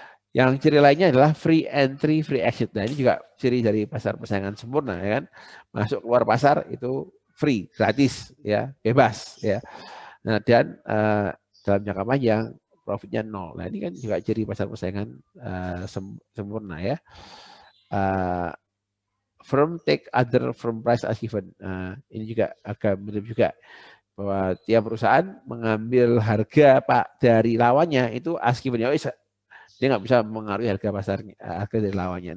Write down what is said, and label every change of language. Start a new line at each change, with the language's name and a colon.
Indonesian: Yang ciri lainnya adalah free entry, free exit. Nah, ini juga ciri dari pasar persaingan sempurna, ya kan? Masuk keluar pasar itu free, gratis, ya, bebas, ya. Nah, dan dalam jangka panjang profitnya 0. Nah ini kan juga jadi pasar persaingan sempurna ya.
English: Firm take other firm price as given.
Indonesian: Ini juga agak mirip juga bahwa tiap perusahaan mengambil harga dari lawannya itu
English: as given.
Indonesian: Ya, dia nggak bisa mengaruhi harga pasarnya, harga dari lawannya.